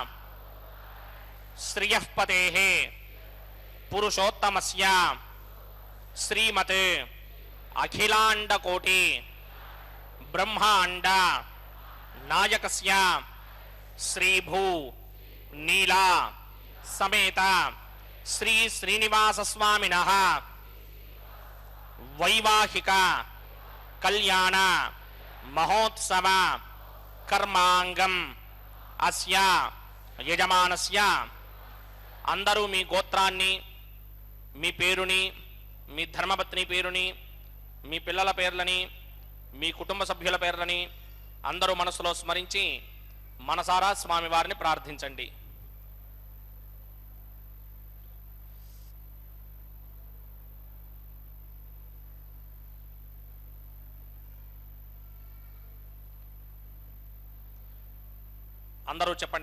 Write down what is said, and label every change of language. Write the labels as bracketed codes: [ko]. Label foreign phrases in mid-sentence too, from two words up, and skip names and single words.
[sa] श्रियःपतेः पुरुषोत्तमस्य श्रीमत् अखिलाण्डकोटि ब्रह्माण्ड नायकस्य श्रीभू नीला समेत श्री श्रीनिवास स्वामिनः वैवाहिक कल्याण महोत्सव कर्मांगम अस्य यजमानस्य [te] అందరూ మీ गोत्राన్ని మీ పేరుని మీ ధర్మపత్ని పేరుని మీ పిల్లల పేర్లని మీ కుటుంబ సభ్యుల పేర్లని అందరూ మనసులో స్మరించి మనసారా స్వామివారిని ప్రార్థించండి. అందరూ చెప్పండి.